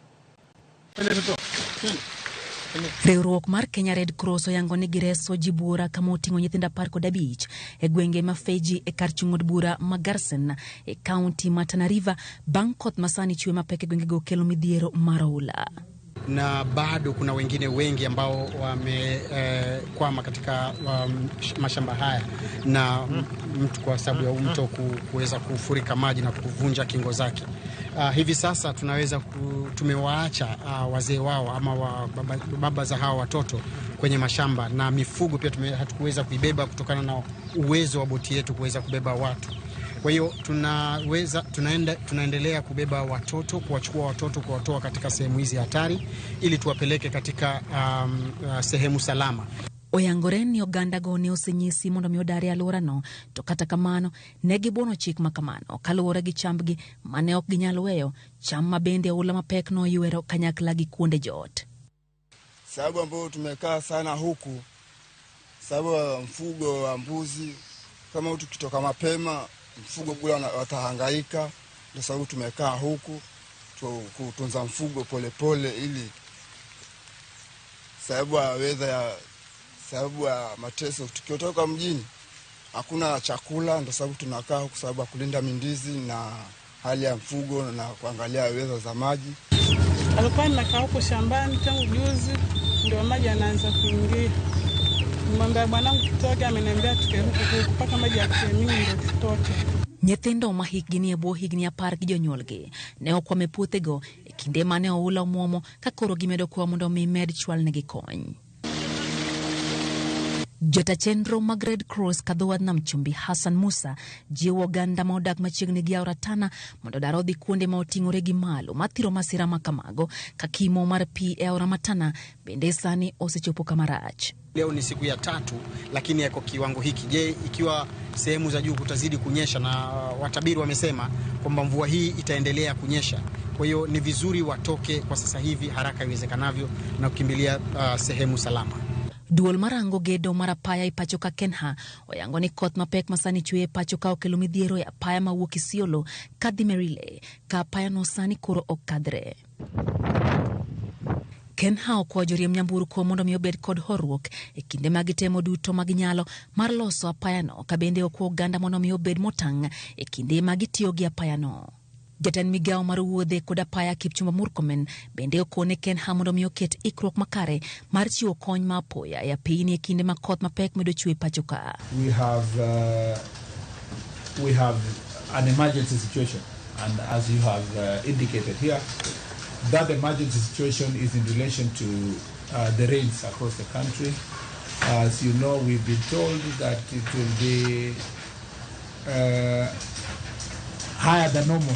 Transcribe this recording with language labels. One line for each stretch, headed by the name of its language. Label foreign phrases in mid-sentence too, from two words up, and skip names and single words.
Luo (Kenya and Tanzania): Riwruok mar Kenya Redcross oyango ni gireso ji bura kama oting'o nyithindo 15 e gwenge ma Miechegi e kar chung'od bura ma Garsen e kaunti ma Tana River bang' koth masani chwe mapek e gwengego kelo midhiero mar oula.
Swahili: Na bado kuna wengine wengi ambao wamekwama katika mashamba haya na mtu kwa sababu ya mto kuweza kufurika maji na kuvunja kingo zake. Hivi sasa tumewaacha wazee wao ama baba za hawa watoto kwenye mashamba, na mifugo pia hatukuweza kuibeba kutokana na uwezo wa boti yetu kuweza kubeba watu. Kwa hiyo tunaendelea kubeba watoto, kuwachukua watoto, kuwatoa katika sehemu hizi hatari ili tuwapeleke katika sehemu salama.
Luo (Kenya and Tanzania): Oyangore ni oganda go ne osenyisi mondo mi odari alworano, to kata kamano ne gibono chik makamano kaluwore gi chambgi mane ok ginyalo weyo, cham mabende oula mapek no ywero kanyakla gi kuonde jot.
Swahili: Sababu ambayo tumekaa sana huku, sababu mfugo wa mbuzi, kama tukitoka mapema mfugo kula watahangaika, ndio sababu tumekaa huku kutunza mfugo polepole ili sababu ya weather, sababu ya mateso. Tukitoka mjini hakuna chakula, ndio sababu tunakaa huku sababu ya kulinda mindizi na hali ya mfugo na kuangalia weather za maji. Alikuwa nakaa huko shambani tangu juzi ndio maji yanaanza kuingia. Mwambia bwanangu tutoke, ameniambia tuke huku mpaka maji yakemini ndio tutoke.
Luo (Kenya and Tanzania): Nyithindo ma hikgi ni e bwo higni 10 gi jonyuolgi ne okwame puothego e kinde mane oula muomo ka koro gimedo kwa mondo mi med chwalnegi kony. Jota chenro mag Redcross kadho nam chumbi Hassan Musa jiwo oganda ma odak machiegni gi aora Tana mondo dar odhi kuonde ma oting'ore gi malo mathiro masira makamago ka kimo mar pi e aora Tana bende sani osechopo kamarach.
Swahili: Leo ni siku ya 3 lakini yako kiwango hiki. Je, ikiwa sehemu za juu kutazidi kunyesha, na watabiri wamesema kwamba mvua hii itaendelea kunyesha. Kwa hiyo ni vizuri watoke kwa sasa hivi haraka iwezekanavyo na kukimbilia sehemu salama.
Luo (Kenya and Tanzania): Duol marango gedo mar apaya ipacho ka Kenha oyango ni koth mapek masani chwe pacho ka okelo midhiero ya apaya mawuok Isiolo kadhi Merile ka apaya no sani koro okadhre. Kenha okwayo joriemb nyamburko mondo mi obed kod horuok e kinde magitemo duto maginyalo mar loso apaya no, ka bende okwayo oganda mondo mi obed motang' e kinde magitiyo gi apaya no. Jatan migao mar wuodhe kod apaya Kipchumba Murkomen bende okone Kenha mondo mi oket ikruok makare mar chiwo kony ma apoya e piny e kinde ma koth mapek medo chwe pacho ka.
English: We have an emergency situation, and as you have indicated here, that emergency situation is in relation to the rains across the country. As you know, we've been told that it will be higher than normal.